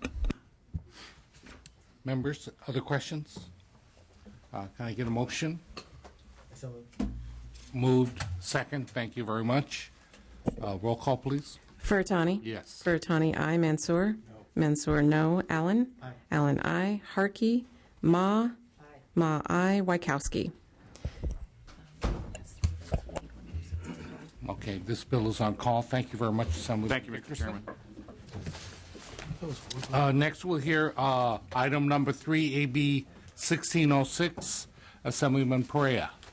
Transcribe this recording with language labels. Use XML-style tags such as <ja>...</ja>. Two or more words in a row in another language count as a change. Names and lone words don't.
<en>Members, other questions? Can I get a motion? Moved. Second. Thank you very much. Roll call, please. Furutani? Yes. Furutani, aye. Mansour? No. Mansour, no. Allen? Aye. Allen, aye. Harkey? Ma? Aye. Ma, aye. Wykowski? Okay, this bill is on call. Thank you very much, Assemblyman. Thank you, Mr. Chairman. Next, we'll hear item number 3, AB 1606, Assemblyman Perea.</en>